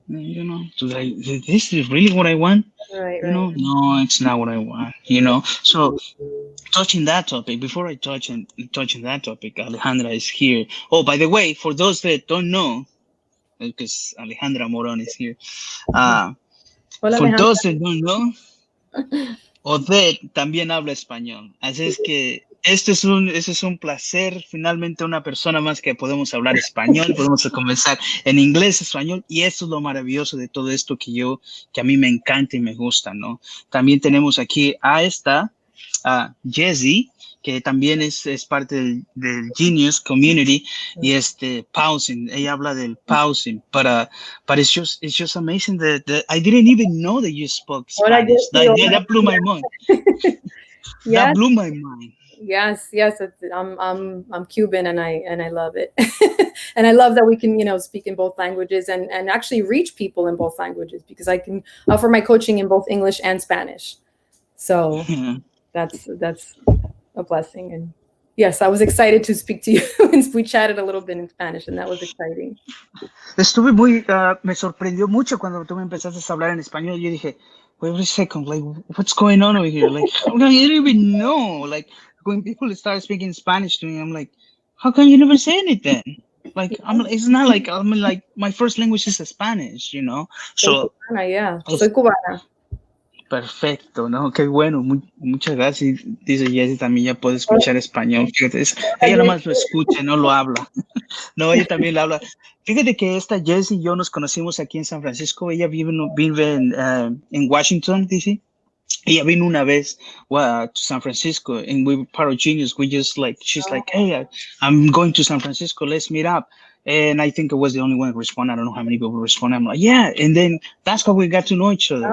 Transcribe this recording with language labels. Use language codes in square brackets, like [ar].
[en] This is really what I want? Right. No, it's not what I want, So touching that topic, before I touch on that topic, Alejandra is here. Oh, by the way, for those that don't know, because Alejandra Moron is here. [es] Hola, [en] For [es] Alejandra. [en] those that don't know, Odette [es] también habla español. Así es que este es un placer, finalmente una persona más que podemos hablar español, podemos conversar en inglés, español, y eso es lo maravilloso de todo esto que a mí me encanta y me gusta, ¿no? También tenemos aquí a Jessie, que también es parte del Genius Community, y pausing, ella habla del pausing, [en] but it's just amazing that I didn't even know that you spoke Spanish. That blew my mind. That blew my mind. Yes, I'm Cuban, and I love it. And I love that we can, speak in both languages and actually reach people in both languages, because I can offer my coaching in both English and Spanish. So that's a blessing. And yes, I was excited to speak to you. And we chatted a little bit in Spanish, and that was exciting. [es] Me sorprendió mucho cuando tú me empezaste a hablar en español. Yo dije, [en] wait a second, like, what's going on over here? Like, how come you didn't even know? Like, when people start speaking Spanish to me, I'm like, how come you never say anything? Like, it's not like, like, my first language is Spanish, [es] So, soy cubana. Perfecto, ¿no? Qué bueno, muchas gracias. Dice Jessie, también ya puede escuchar español. Fíjate, ella nomás lo escucha, no lo habla. No, ella también lo habla. Fíjate que esta Jessie y yo nos conocimos aquí en San Francisco. Ella vive en Washington, D.C. Ella vino una vez [en] to San Francisco, and we were part of Genius. We just she's like, hey, I'm going to San Francisco. Let's meet up. And I think I was the only one who responded. I don't know how many people responded. I'm like, yeah. And then that's how we got to know each other.